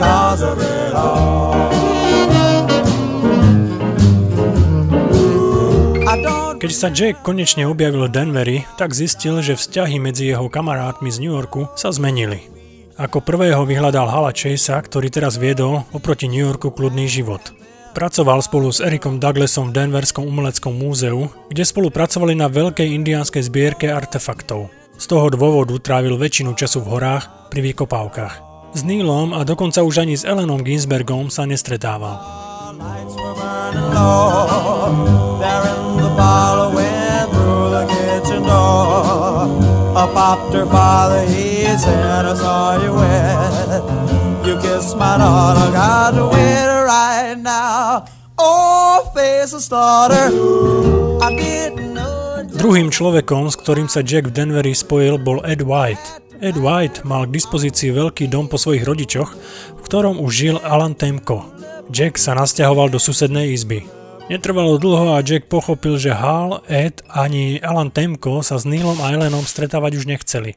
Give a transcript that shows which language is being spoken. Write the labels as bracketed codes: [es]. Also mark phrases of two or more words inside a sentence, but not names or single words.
[en] cause of it all. [sk] Keď sa Jack konečne objavil v Denveri, tak zistil, že vzťahy medzi jeho kamarátmi z New Yorku sa zmenili. Ako prvého vyhľadal Hala Chasea, ktorý teraz viedol oproti New Yorku kľudný život. Pracoval spolu s Ericom Douglasom v Denverskom umeleckom múzeu, kde spolupracovali na veľkej indiánskej zbierke artefaktov. Z toho dôvodu trávil väčšinu času v horách pri vykopávkach. S Neilom a dokonca už ani s Allenom Ginsbergom sa nestretával. [en] I popped her father, he said, I saw you wet. You kissed my daughter, got to wait right now. Oh, face of slaughter, I didn't know. [sk] Druhým človekom, s ktorým sa Jack v Denveri spojil, bol Ed White. Ed White mal k dispozícii veľký dom po svojich rodičoch, v ktorom už žil Alan Temko. Jack sa nasťahoval do susednej izby. Netrvalo dlho a Jack pochopil, že Hal, Ed ani Alan Temko sa s Neilom a Allenom stretávať už nechceli.